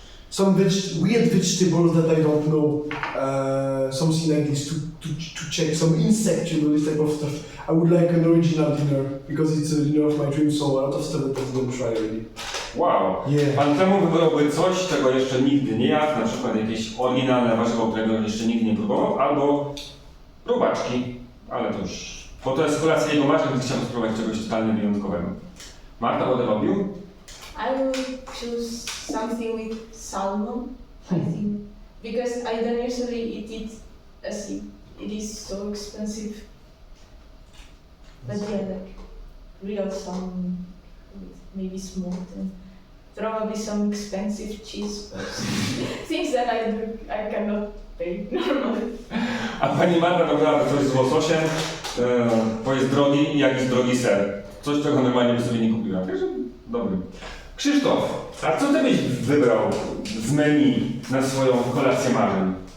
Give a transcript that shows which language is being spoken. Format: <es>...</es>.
<en>Some weird vegetables that I don't know. Something like this to check. Some insect, this type of stuff. I would like an original dinner because it's a dinner of my dream, so a lot of stuff that I'm going to try already. Wow. Yeah.</en> <pl>Pan temu wybrałby coś, czego jeszcze nigdy nie jadł, na przykład jakieś oryginalne warzywo, którego jeszcze nigdy nie próbował, albo próbaczki, ale to już... Bo to jest kolacja jego marzeń, więc chciałbym spróbować czegoś totalnie wyjątkowego.</pl> <en>Marta, what about you? I will choose something with salmon, I think, because I don't usually eat it as it is so expensive. But yeah, like real salmon with maybe smoked and probably some expensive cheese, things that I cannot pay normally.</en> <pl>A pani Marta wybrała coś z łososiem, bo jest drogi i jakiś drogi ser. Coś, czego normalnie by sobie nie kupiła. Także dobry. Krzysztof, a co ty byś wybrał z menu na swoją kolację marzeń?</pl>